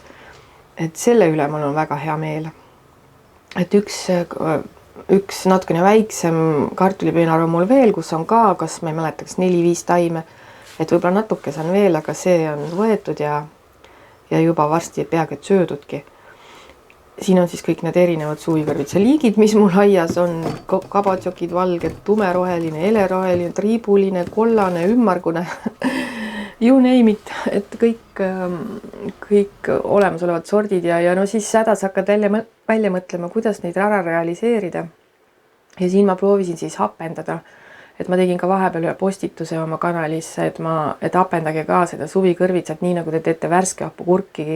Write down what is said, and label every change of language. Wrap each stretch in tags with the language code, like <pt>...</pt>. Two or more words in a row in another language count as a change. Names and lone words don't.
<et>Et selle üle mul on väga hea meel. Et üks natukene väiksem kartulipeenar on mul veel, kus on ka, kas ma ei mäletaks 4-5 taime, et võib-olla natuke saan veel, aga see on võetud ja juba varsti peaaegu et söödudki. Siin on siis kõik need erinevad suvikõrvitsa liigid, mis mul aias on, kabatsokid, valged, tumeroheline, eleroheline, triibuline, kollane, ümmargune,</et> <en>you name it,</en> <et>et kõik olemasolevad sordid ja siis hädas hakkad välja mõtlema, kuidas neid ära realiseerida. Ja siin ma proovisin siis hapendada, et ma tegin ka vahepeal ühe postituse oma kanalisse, et hapendage ka seda suvikõrvitsat, nii nagu te teete värske hapukurkigi.</et>